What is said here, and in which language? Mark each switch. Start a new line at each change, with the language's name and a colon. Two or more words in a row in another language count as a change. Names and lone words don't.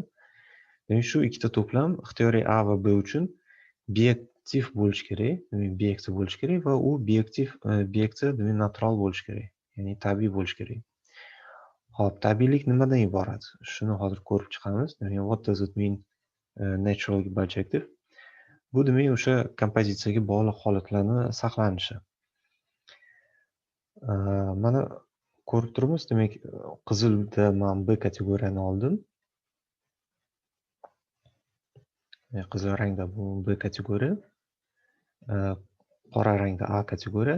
Uzbek: Demak, shu ikkita to'plam ixtiyoriy A va B uchun biyektiv bo'lishi kerak, demak biyektiv bo'lishi kerak va u biyeksiya demak natural bo'lishi kerak, ya'ni tabiiy bo'lishi kerak. Xo'p, tabiiylik nimadan iborat? Shuni hozir ko'rib chiqamiz. Demak,
English: what does it mean natural bijective?
Uzbek: Bu demak o'sha kompozitsiyaga bog'liq holatlarni saqlanishi. Mana ko'rib turibmiz, demak, qizilda men B kategoriyani oldim. Qizil rangda bu B kategoriya, qora rangda A kategoriya.